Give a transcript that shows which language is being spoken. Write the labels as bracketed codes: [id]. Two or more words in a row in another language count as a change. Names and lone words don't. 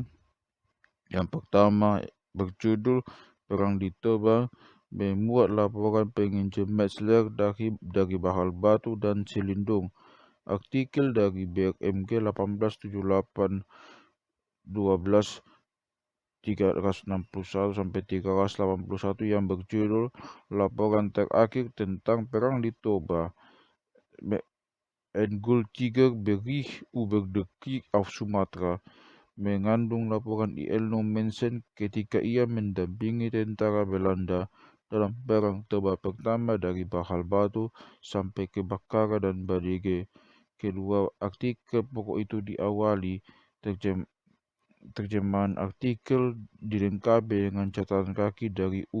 [id] Yang pertama berjudul Perang di Toba, memuat laporan penginjil Metzler dari Bahal Batu dan Selindung. Artikel dari BRMG 1878 12 361 sampai 381 yang berjudul Laporan Terakhir tentang Perang di Toba. [de] Endgültiger Bericht über den Krieg auf Sumatra, [id] mengandung laporan Elno Mensen ketika ia mendampingi tentara Belanda dalam Perang Toba Pertama dari Bahal Batu sampai ke Bakara dan Badege. Kedua artikel pokok itu diawali terjemahan artikel dilengkapi dengan catatan kaki dari U.